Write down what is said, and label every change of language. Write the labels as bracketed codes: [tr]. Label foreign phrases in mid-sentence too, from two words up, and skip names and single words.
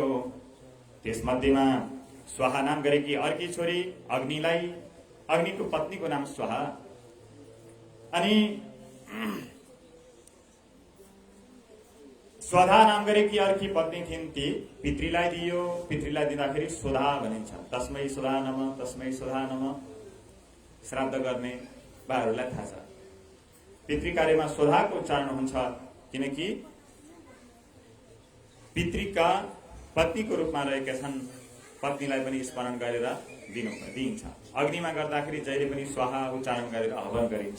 [ne] त्यसमध्येमा स्वाहा नाम गरेकी अर्की छोरी अग्निलाई, अग्निको पत्नीको नाम स्वाहा, अनि स्वधा नाम गरेकी अर्की पत्नी थिइन्, ती पितृलाई दियो। पितृलाई दिँदाखेरि स्वधा भनिन्छ। [sa] तस्मै स्वधा नमः, तस्मै स्वधा नमः। [ne] श्राद्ध गर्ने बाहरूलाई थाहा छ। पितृ कार्यमा स्वधाको उच्चारण हुन्छ, किनकि पितृका पत्नीको रूपमा रहेका छन्। पत्नीलाई पनि स्मरण गरेर दिइन्छ। अग्निमा गर्दाखेरि जहिले पनि स्वाहा उच्चारण गरेर हवन गरिन्छ।